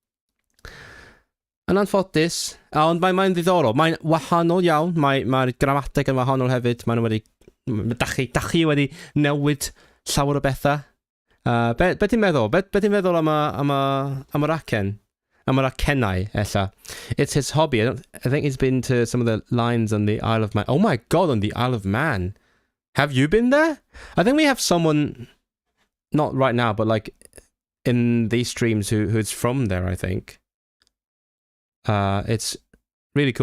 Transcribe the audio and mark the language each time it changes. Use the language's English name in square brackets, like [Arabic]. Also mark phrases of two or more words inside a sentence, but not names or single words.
[Welsh] Yn anffodus, ond mae'n ddiddorol, mae'n wahanol iawn, mae'r gramadeg yn wahanol hefyd, dachi wedi newid llawer o bethau. Be ti'n meddwl? Be ti'n meddwl am yr acen? Am yr acennau, ella? [English] It's his hobby. I think he's been to some of the lines on the Isle of Man. Oh my God, on the Isle of Man. Have you been there? I think we have someone, not right now, but like in these streams who's from there, I think. It's really cool.